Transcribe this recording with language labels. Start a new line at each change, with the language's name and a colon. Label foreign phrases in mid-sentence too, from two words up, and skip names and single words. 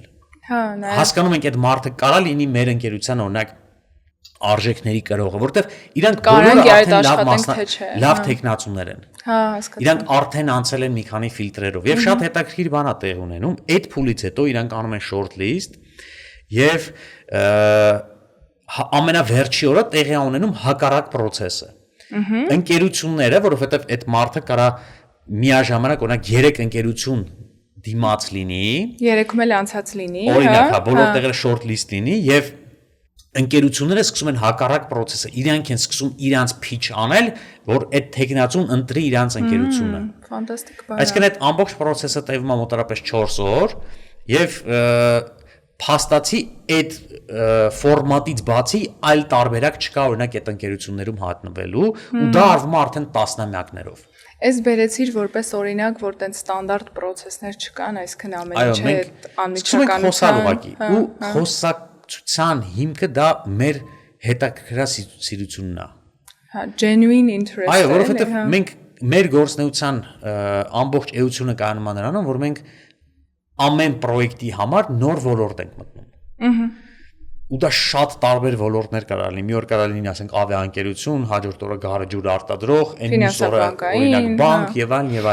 Armenian: Հա, նայ։ Հասկանում ենք այդ մարդը կարա լինի մեր ընկերության օրինակ արժեքների կրողը, որտեղ իրանք Կարանք բոլորը այդ արդեն աշխատենք, թե չէ, լավ տեխնացուներ են։ Հա, հասկացա։ Իրանք արդեն անցել են մի քանի ֆիլտրերով եւ շատ հետաքրքիր բան է տեղ ունենում։ Այդ փուլից հետո իրանք անում են
English: short list
Armenian: եւ ամենավերջի օրը տեղի է ունենում հակառակ process-ը։ Ընկերությունները, որովհետեւ այդ մարդը կարա միաժամանակ օրինակ 3 ընկերություն դիմաց լինի, 3-ում էլ անցած լինի, օրինակ, հա, բոլոր տեղերը
English: short list
Armenian: լինի եւ ընկերությունները սկսում են հակառակ process-ը, իրանք են սկսում իրանց pitch անել, որ այդ տեխնացուն ընտրի իրանց ընկերությունը։ Ֆանտաստիկ բան։ Այսինքն այդ ամբողջ process-ը տևում է մոտավորապես 4 օր եւ փաստացի այդ ֆորմատից բացի այլ տարբերակ չկա օրինակ այդ ընկերություններում հատնվելու ու դա արվում է արդեն տասնամյակներով։ Ես բերեցիր որպես օրինակ, որ տենց ստանդարտ process-ներ չկան, այսինքն ամեն ինչը անմիջականության ու խոսակցության հիմքը դա մեր հետաքրքրասիրությունն է։ Հա,
English: genuine interest։
Armenian: Այո, որովհետև մենք մեր գործնեության ամբողջ էությունը կայանում է նրանում, որ մենք ամեն պրոյեկտի համար նոր ոլորտ ենք մտնում։ Ու դա շատ տարբեր ոլորտներ կարող լինի։ Մի օր կարող լինի, ասենք, ավիաընկերություն, հաջորդ օրը գարը ջուր արտադրող, մյուս օրը օրինակ բանկ եւ այլն եւ